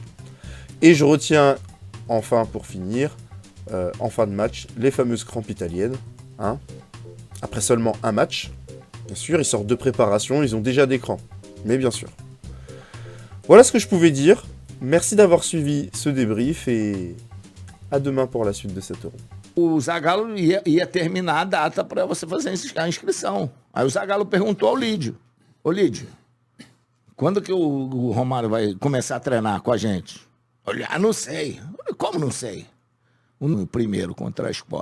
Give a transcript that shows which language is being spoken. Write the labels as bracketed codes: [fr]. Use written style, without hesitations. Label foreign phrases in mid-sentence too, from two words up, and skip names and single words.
[fr] Et je retiens, enfin, pour finir, en fin de match, les fameuses crampes italiennes. Hein, après seulement un match, bien sûr, ils sortent de préparation, ils ont déjà des crampes. Mais bien sûr. Voilà ce que je pouvais dire. Merci d'avoir suivi ce débrief et à demain pour la suite de cet Euro. [pt] O Zagallo ia terminar a data para você fazer a inscrição. Aí o Zagallo perguntou ao Lídio: Ô Lídio, quando que o Romário vai começar a treinar com a gente? Olha, não sei. Como não sei? O primeiro contra a Escócia.